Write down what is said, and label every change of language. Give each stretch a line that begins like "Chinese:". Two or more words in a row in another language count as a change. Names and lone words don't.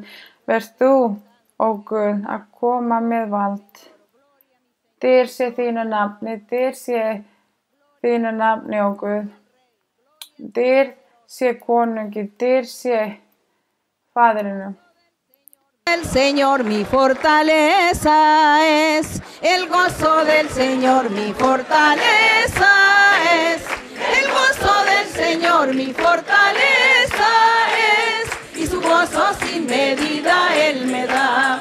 Icelandic: Verð þú, ó Guð, að koma með vald. Dýr sé þínu nafni, ó Guð. Dýr sé konungi, dýr sé Faðrinum.
Spanish: El Señor mi fortaleza es, el gozo del Señor mi fortaleza es, el gozo del Señor mi fortaleza es, y su gozo sin medida Él me da.